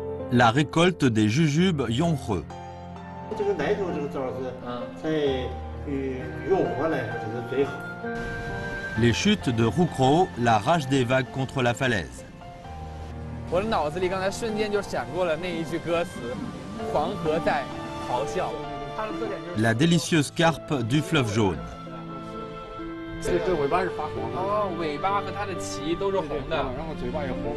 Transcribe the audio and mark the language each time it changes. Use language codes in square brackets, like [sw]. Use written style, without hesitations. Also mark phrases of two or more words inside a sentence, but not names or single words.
[fr] La récolte des jujubes yonhe. [zh] 这个来头这个枣是，在永和来说这是最好。 [fr] Les chutes de Roucro, la rage des vagues contre la falaise. [zh] 我的脑子里刚才瞬间就闪过了那一句歌词：“黄河在咆哮。” [fr] La délicieuse carpe du fleuve jaune. [zh] 这尾巴是发黄的。哦，尾巴和它的鳍都是红的，然后嘴巴也红。